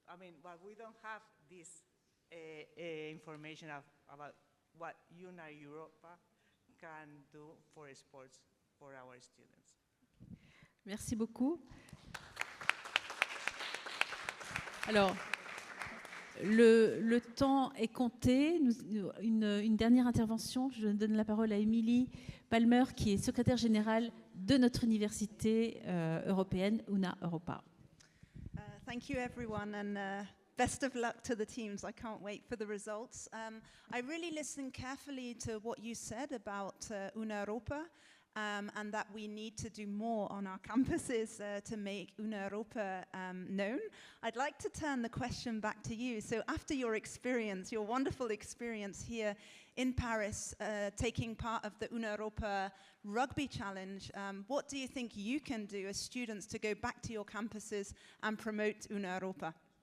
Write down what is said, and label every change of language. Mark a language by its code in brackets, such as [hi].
[en] I mean, but we don't have this information about what Unite Europa can do for sports for our students. [fr] Merci beaucoup. Alors, le temps est compté. Une dernière intervention. Je donne la parole à Émilie Palmer, qui est secrétaire générale de notre université européenne, Una Europa. [en] Thank you, everyone, and best of luck to the teams. I can't wait for the results. I really listened carefully to what you said about Una Europa. And that we need to do more on our campuses to make Una Europa known. I'd like to turn the question back to you. So after your experience, your wonderful experience here in Paris, taking part of the Una Europa Rugby Challenge, what do you think you can do as students to go back to your campuses and promote Una Europa?